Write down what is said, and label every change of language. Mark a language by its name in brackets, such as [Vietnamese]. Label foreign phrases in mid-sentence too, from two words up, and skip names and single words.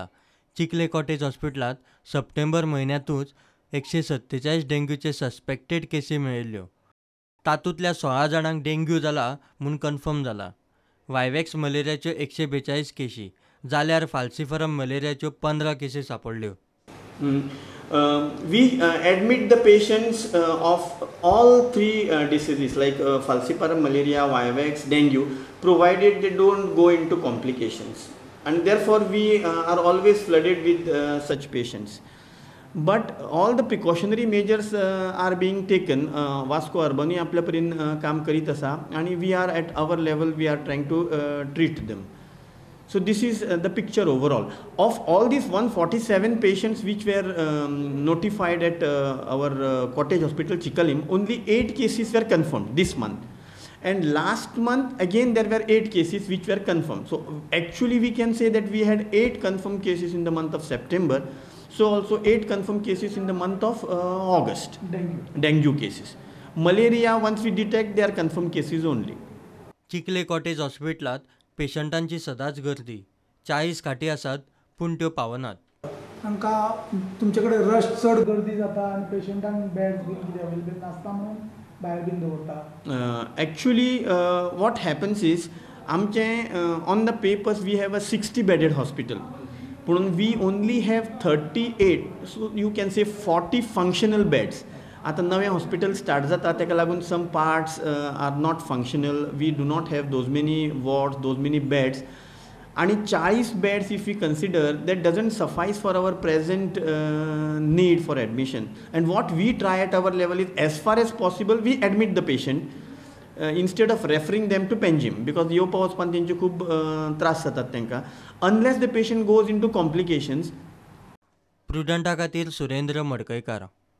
[Konkani] चिखले कॉटेज हॉस्पिटलांत सप्टेंबर म्हयन्यांतूच 147 डेंग्यूचे सस्पेक्टेड केसी मेळिल्ल्यो. तातूंतल्या 16 जाणांक डेंग्यू जाला म्हूण कन्फर्म जाला. वायवॅक्स मलेरियाच्यो 142 केसी जाल्यार फाल्सीफरम मलेरियाच्यो 15 केसी सापडल्यो. [English] We admit the patients of all three diseases like falciparum malaria, vivax, dengue, provided they don't go into complications, and therefore we are always flooded with such patients. But all the precautionary measures are being taken. [Konkani] वास्को अर्बनी आपल्या परीन काम करीत आसा आणि [English] we are at our level we are trying to treat them. So this is the picture overall. Of all these 147 patients which were notified at our cottage hospital Chikalim, only 8 cases were confirmed this month. And last month again there were 8 cases which were confirmed. So actually we can say that we had 8 confirmed cases in the month of September. So also 8 confirmed cases in the month of August. Dengue cases. Malaria, once we detect, they are confirmed cases only. [Konkani] चिखले कॉटेज हॉस्पिटलात पेशंटांची सदांच गर्दी. 40 खाटी आसात पूण त्यो पावनात. तांकां तुमचे कडेन रश चड गर्दी जाता आनी पेशंटांक बेड्स बीन कितें अवेलेबल नासता म्हणून भायर बीन दवरता. [English] Actually what happens is आमचे on the papers we have a 60 bedded hospital. But we only have 38, so you can say 40 functional beds. [Konkani] आता नवे हॉस्पिटल स्टार्ट जाता ताका लागून [English] some parts are not functional. We do not have those many wards, those many beds. आणि 40 beds if we consider, that doesn't suffice for our present need for admission. And what we try at our level is, as far as possible, we admit the patient instead of referring them to Penjim, because [Konkani] येवपा वचपान तेंचे खूब त्रास जातात तांकां. [English] Unless the patient goes into complications. [Konkani] प्रुडंटा खातीर सुरेंद्र मडकयकार.